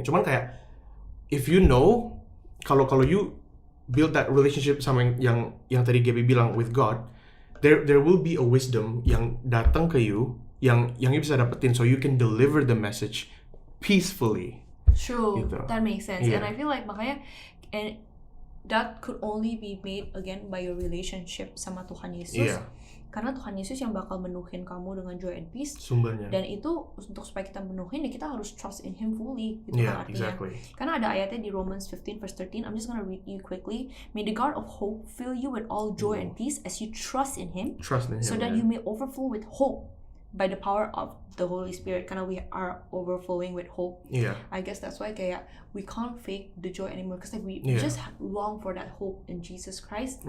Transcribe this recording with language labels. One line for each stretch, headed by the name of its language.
Indonesian: Cuman kayak
English: if you know
Indonesian: kalau
English: you build that relationship
Indonesian: sama yang tadi Gaby bilang
English: with God, there will be a wisdom
Indonesian: yang datang ke
English: you yang you
Indonesian: bisa dapetin,
English: so you can deliver the message peacefully. True,
Indonesian: gitu.
English: That makes sense. And I feel like
Indonesian: makanya,
English: and that could only be made again by your relationship
Indonesian: sama Tuhan Yesus. Karena Tuhan Yesus yang bakal menuhin kamu dengan
English: joy and peace.
Indonesian: Sumbernya. Dan itu untuk supaya kita menuhin, ya kita harus
English: trust in Him fully.
Indonesian: Gitu kan artinya.
English: Exactly.
Indonesian: Karena ada ayatnya di Romans 15 verse 13.
English: I'm just gonna read you quickly. May the God of hope fill you with all joy and peace as you trust in Him. So that you may overflow with hope by the power of the Holy Spirit.
Indonesian: Karena
English: we are overflowing with hope. I guess that's why
Indonesian: kayak
English: we can't fake the joy anymore, because like we just long for that hope in Jesus Christ.